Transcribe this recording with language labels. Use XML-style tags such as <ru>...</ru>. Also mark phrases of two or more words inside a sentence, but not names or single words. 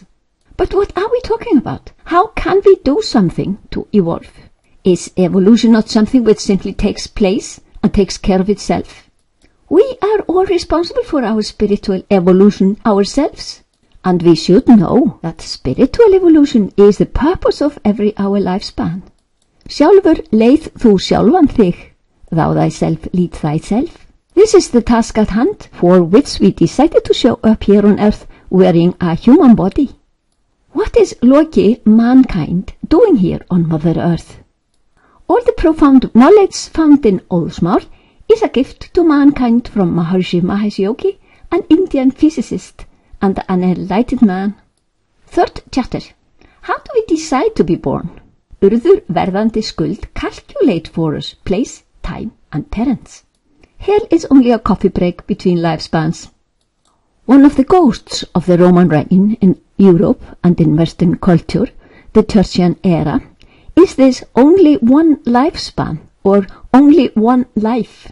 <en>But what are we talking about? How can we do something to evolve? Is evolution not something which simply takes place and takes care of itself? We are all responsible for our spiritual evolution ourselves. And we should know that spiritual evolution is the purpose of every our lifespan.</en> <is>Sjálfur leið þú sjálfan þig,</is> <en>thou thyself lead thyself. This is the task at hand for which we decided to show up here on earth wearing a human body. What is Loki, mankind, doing here on Mother Earth? All the profound knowledge found in Óðsmál is a gift to mankind from Maharishi Mahesh Yogi, an Indian physicist and an enlightened man. Third chapter. How do we decide to be born?</en> <is>Urður verðandi skuld</is> <en>calculate for us place, time and parents. Hell is only a coffee break between lifespans. One of the ghosts of the Roman reign in Europe and in Western culture, the Churchian era, is this only one lifespan or only one life.</en>